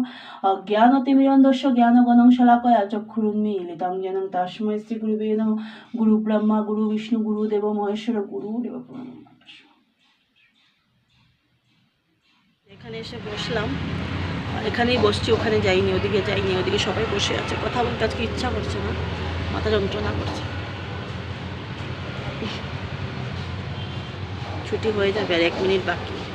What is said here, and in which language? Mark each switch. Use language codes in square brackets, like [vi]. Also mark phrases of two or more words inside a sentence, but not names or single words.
[sa] अज्ञानतिमिरन्धस्य ज्ञानगणं शलाकया चक्षुरुन्मीलितं येन तस्मै श्रीगुरुवे नमः। गुरु ब्रह्मा गुरु विष्णु गुरुदेव महेश्वर गुरुदेव प्रणमामि। [bn] এখানে এসে বসলাম, এখানেই বসছি, ওখানে যাইনি, ওদিকে যাইনি, ওদিকে সবাই বসে আছে, কথা বলতে আজকে ইচ্ছা করছে না, মাথা যন্ত্রণা করছে। ছুটি হয়ে যাবে আর 1 মিনিট বাকি।